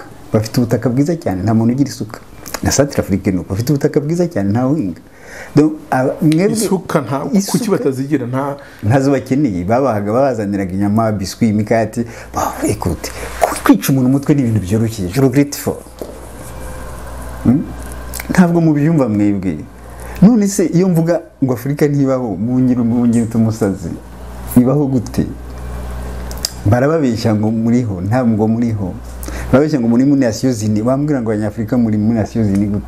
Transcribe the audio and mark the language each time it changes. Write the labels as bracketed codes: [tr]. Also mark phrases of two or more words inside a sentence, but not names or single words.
[rw] Bafite ubutaka bwiza cyane, nta muntu ugira isuka. Na Centre Afrique nuko bafite ubutaka bwiza cyane, nta winga. Donc isuka nta kuki batazigira ntazo bakeneye. Babahaga babazaniraga inyama, biscuit, imikati. Écoute, kwica umuntu umutwe ni ibintu byoroshye. [fr] Je regrette fort. [rw] Ntabwo mubyumva mwebwe. None se iyo mvuga ngo Afrika ntibaho, mu tumusazi ibaho gute? Barababeshya ngo muriho, ntabwo muriho. Babeshya ngo muri Nations Unies, bambwira ngo abanyafrika muri Nations Unies gute?